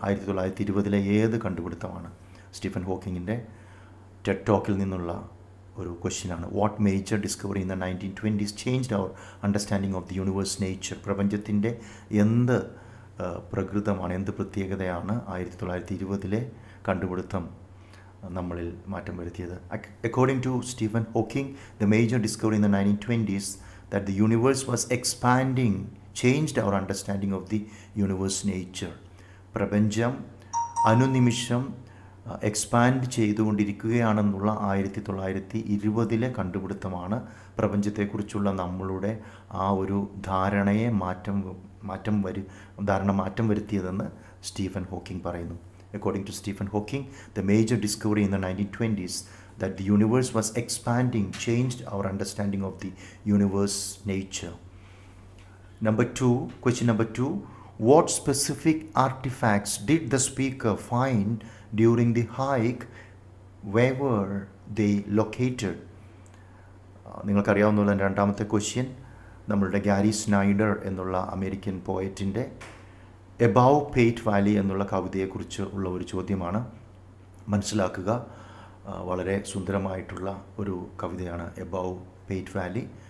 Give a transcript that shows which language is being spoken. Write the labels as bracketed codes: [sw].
[ml] 1920-ലെ ഏത് കണ്ടുപിടുത്തമാണ്? Stephen ഹോക്കിങ്ങിൻ്റെ Ted ടോക്കിൽ നിന്നുള്ള ഒരു ക്വസ്റ്റ്യനാണ്. [en] What major discovery in the 1920s changed our understanding of the universe nature? [ml] പ്രപഞ്ചത്തിൻ്റെ എന്ത് പ്രകൃതമാണ്, എന്ത് പ്രത്യേകതയാണ് 1920-ലെ കണ്ടുപിടുത്തം നമ്മളിൽ മാറ്റം വരുത്തിയത്? [en] According to Stephen Hawking, the major discovery in the 1920s that the universe was expanding changed our understanding of the universe nature. [ml] പ്രപഞ്ചം അനുനിമിഷം എക്സ്പാൻഡ് ചെയ്തുകൊണ്ടിരിക്കുകയാണെന്നുള്ള 1920-ലെ കണ്ടുപിടുത്തമാണ് പ്രപഞ്ചത്തെക്കുറിച്ചുള്ള നമ്മളുടെ ആ ഒരു ധാരണയെ മാറ്റം വരുത്തിയതെന്ന് സ്റ്റീഫൻ ഹോക്കിംഗ് പറയുന്നു. [en] According to Stephen Hawking, the major discovery in the 1920s that the universe was expanding changed our understanding of the universe nature. Question number 2, what specific artifacts did the speaker find during the hike? Where were they located? [ml] നിങ്ങൾക്കറിയാവുന്ന രണ്ടാമത്തെ question നമ്മളുടെ Gary Snyder എന്നുള്ള American പോയറ്റിൻ്റെ above പേറ്റ് Valley എന്നുള്ള കവിതയെക്കുറിച്ച് ഉള്ള ഒരു ചോദ്യമാണ്. മനസ്സിലാക്കുക, വളരെ സുന്ദരമായിട്ടുള്ള ഒരു കവിതയാണ് എബവ് പേറ്റ് വാലി.